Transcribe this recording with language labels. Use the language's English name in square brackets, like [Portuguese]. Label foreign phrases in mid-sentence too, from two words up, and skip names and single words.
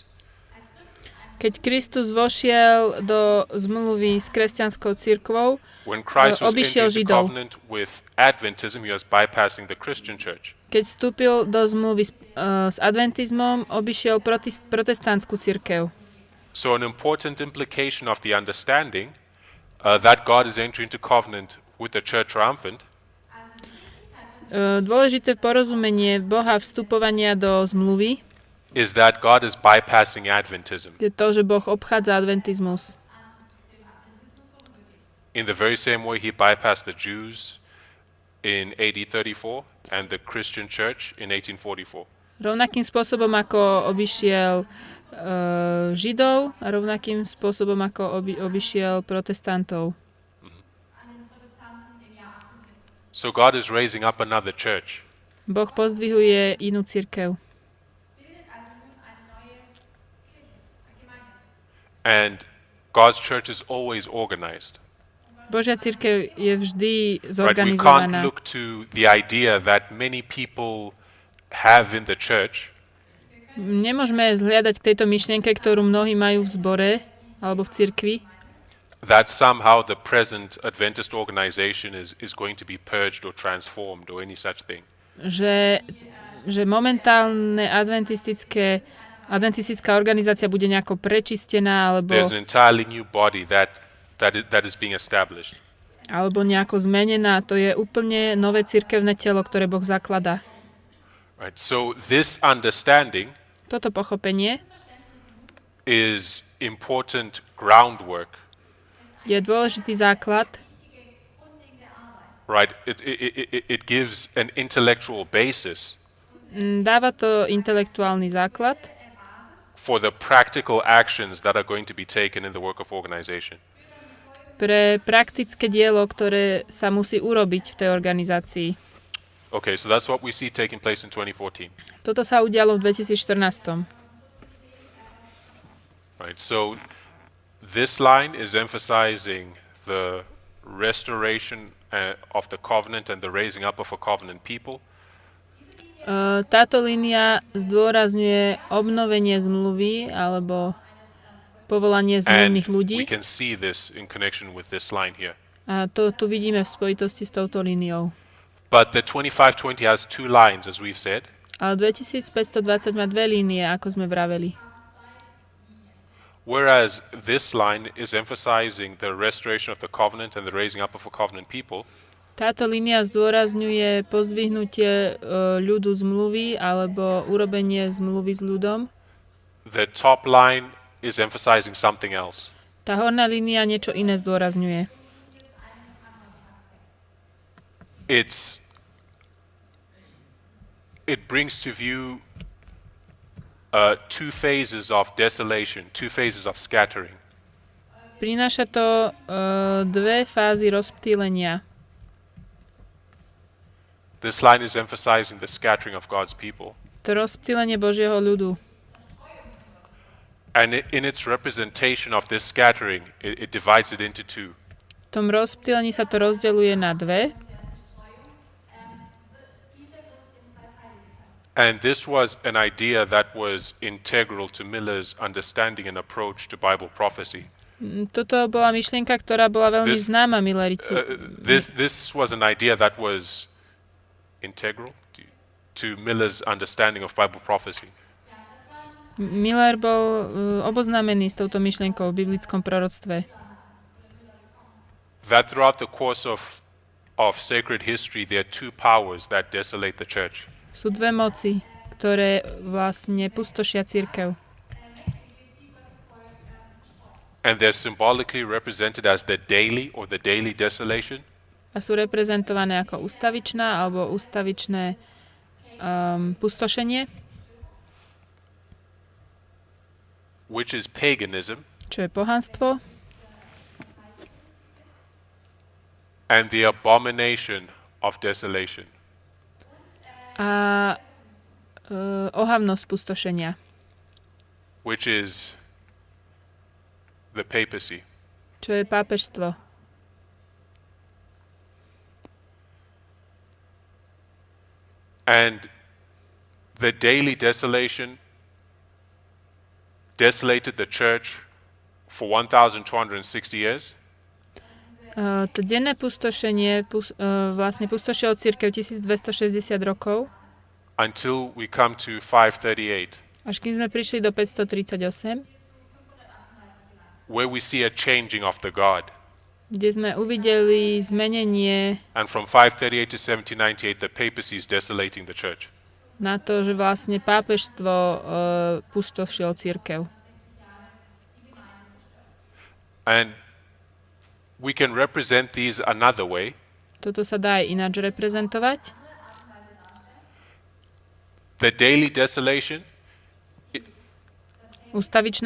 [Slovak] Keď Kristus vošiel do zmluvy s kresťanskou cirkvou, [English] When Christ was [Slovak] obišiel [English] entering into [Slovak] Židov. [English] covenant with Adventism, he was bypassing the Christian church. [Slovak] Keď vstúpil do zmluvy s adventizmom, obišiel protestantskú cirkev. [English] So an important implication of the understanding that God is entering into covenant with the church triumphant [Slovak] Dôležité porozumenie Boha vstupovania do zmluvy [English] is that God is bypassing Adventism. [Slovak] je to, že Boh obchádza adventizmus. [English] In the very same way he bypassed the Jews in AD 34 and the Christian church in 1844. [Slovak] Rovnakým spôsobom, ako obišiel Židov a rovnakým spôsobom, ako obišiel protestantov. [English] So God is raising up another church. [Slovak] Boh pozdvihuje inú cirkev. [English] And God's church is always organized. [Slovak] Božia cirkev je vždy [English] Right? We can't [Slovak] zorganizovaná. [English] look to the idea that many people have in the church [Slovak] Nemôžeme zhliadať k tejto myšlienke, ktorú mnohí majú v zbore alebo v cirkvi, [English] that somehow the present Adventist organization is going to be purged or transformed or any such thing. [Slovak] že momentálne adventistická organizácia bude nejako prečistená alebo [English] There's an entirely new body that is being established. [Slovak] nejako zmenená. To je úplne nové cirkevné telo, ktoré Boh zakladá. [English] Right? So this understanding [Slovak] Toto pochopenie [English] is important groundwork. [Slovak] je dôležitý základ, [English] Right? It gives an intellectual basis [Slovak] dáva to intelektuálny základ [English] for the practical actions that are going to be taken in the work of organization. [Slovak] pre praktické dielo, ktoré sa musí urobiť v tej organizácii. [English] Okay, so that's what we see taking place in 2014. [Slovak] Toto sa udialo v 2014. [English] Right? So this line is emphasizing the restoration of the covenant and the raising up of a covenant people. [Slovak] Táto línia zdôrazňuje obnovenie zmluvy alebo povolanie [English] And [Slovak] zmluvných ľudí. [English] we can see this in connection with this line here. [Slovak] A to tu vidíme v spojitosti s touto líniou. [English] But the 2520 has two lines, as we've said. [Slovak] Ale 2520 má dve línie, ako sme vraveli. [English] Whereas this line is emphasizing the restoration of the covenant and the raising up of a covenant people, [Slovak] Táto línia zdôrazňuje pozdvihnutie ľudu zmluvy alebo urobenie zmluvy s ľudom. [English] the top line is emphasizing something else. [Slovak] Tá horná línia niečo iné zdôrazňuje. [English] It brings to view two phases of desolation, two phases of scattering. [Slovak] Prináša to dve fázy rozptýlenia. [English] This line is emphasizing the scattering of God's people. [Slovak] To rozptýlenie Božieho ľudu. [English] And in its representation of this scattering, it divides it into two. [Slovak] V tom rozptýlení sa to rozdeľuje na dve. [English] And this was an idea that was integral to Miller's understanding and approach to Bible prophecy. [Slovak] Toto bola myšlienka, ktorá bola veľmi známa [English] This was an idea that was integral to Miller's understanding of Bible prophecy. [Slovak] Miller bol oboznámený s touto myšlienkou v biblickom proroctve. [English] That throughout the course of sacred history there are two powers that desolate the church. [Slovak] Sú dve moci, ktoré vlastne pustošia cirkev. [English] And they're symbolically represented as the daily or the daily desolation. [Slovak] A sú reprezentované ako ustavičná alebo ustavičné pustošenie, [English] which is paganism, [Slovak] čo je pohanstvo, [English] and the abomination of desolation. [Slovak] A ohavnosť pustošenia, [English] which is the papacy. [Slovak] Čo je pápežstvo. [English] And the daily desolation desolated the church for 1,260 years. [Slovak] To denné pustošenie vlastne pustošilo cirkev 1260 rokov. [English] Until we come to 538. [Slovak] Až kým sme prišli do 538. [English] Where we see a changing of the guard. [Slovak] Kde sme uvideli zmenenie. [English] And from 538 to 1798 the papacy is desolating the church. [Slovak] Na to, že vlastne pápežstvo pustošilo cirkev. [English] And we can represent these another way. [Slovak] Toto sa dá aj ináč reprezentovať. [English] The daily desolation [Slovak] Ustavičné